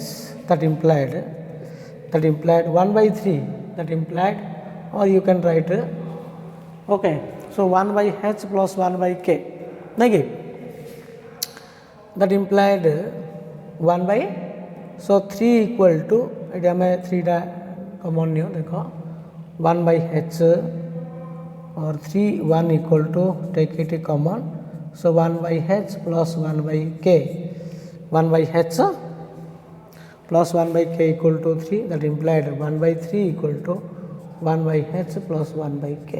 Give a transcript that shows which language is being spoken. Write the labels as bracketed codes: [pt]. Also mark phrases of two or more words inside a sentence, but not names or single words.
[en] That implied 1 by 3. That implied, or you can write, okay, so 1 by h plus 1 by k. Negative. That implied 1 by, so 3 equal to, [bn] এটা মে 3 টা কমন নিও দেখো [en] 1 by h और 3 1 equal to take it common, so 1 by h plus 1 by k, 1 by h plus 1 by k equal to 3. That implied 1 by 3 equal to 1 by h plus 1 by k.